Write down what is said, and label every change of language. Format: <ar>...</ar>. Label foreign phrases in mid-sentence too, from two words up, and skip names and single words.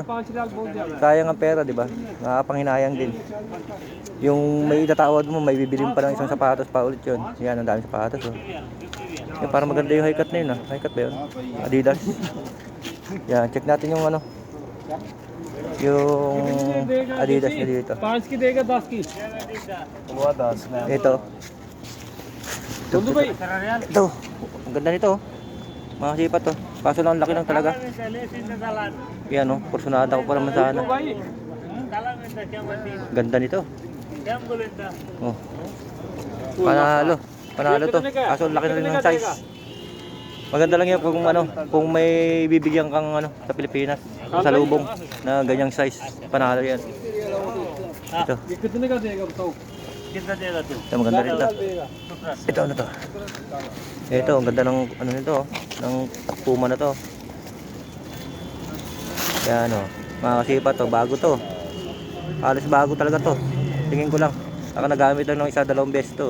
<tl>Sayang ang pera, di ba? Nakapanghinayang din. Yung may itatawad mo, may bibilin pa ng isang sapatos pa ulit yun. Yan, ang daming sapatos. Oh. Yan, parang maganda yung high cut na yun. Ah. High cut ba yun? Adidas. Yan, check natin yung ano. Yung Adidas na dito.</tl> <hi>5 की देगा 10 की</hi> <tl>Ito.</tl> <hi>बंधु भाई</hi> <tl>Ito. Ang ganda nito. Oh. Mga sipat to. Kaso lang ang laki lang talaga. Yan oh, porsyonada ko pa naman sana. Ganda nito. Oh. Panalo. Panalo to. Kaso ang laki na rin ng size. Maganda lang yan kung ano, kung may bibigyan kang ano sa Pilipinas, sa lubong na ganyang size. Panalo yan. Ito.</tl> <hi>कितने का देगा बताओ</hi> <tl>Ito maganda rin ito. Ito ano to? Ito, ang ganda ng ano nito, oh, ng Puma na to. Yan oh. Mga kasipa to, bago to. Halos bago talaga to. Tingin ko lang. Saka nagamit lang ng isa, dalawang beses to.</tl>